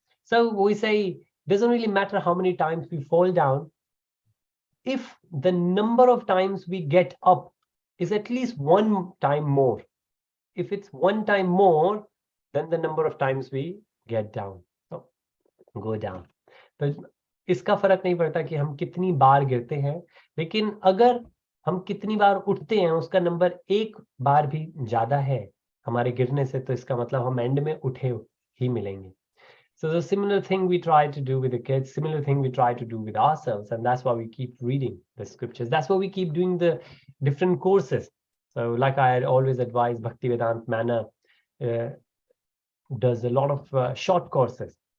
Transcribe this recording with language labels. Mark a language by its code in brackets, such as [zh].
[en] So we say, doesn't really matter how many times we fall down. If the number of times we get up is at least one time more, if it's one time more, then the number of times we get down, so go down. [hi] तो इसका फर्क नहीं पड़ता कि हम कितनी बार गिरते हैं, लेकिन अगर हम कितनी बार उठते हैं उसका नंबर एक बार भी ज्यादा है हमारे गिरने से, तो इसका मतलब हम एंड में उठे ही मिलेंगे. [en] So the similar thing we try to do with the kids, similar thing we try to do with ourselves, and that's why we keep reading the scriptures. That's why we keep doing the different courses. So like I always advise, Bhaktivedanta Manna does a lot of short courses.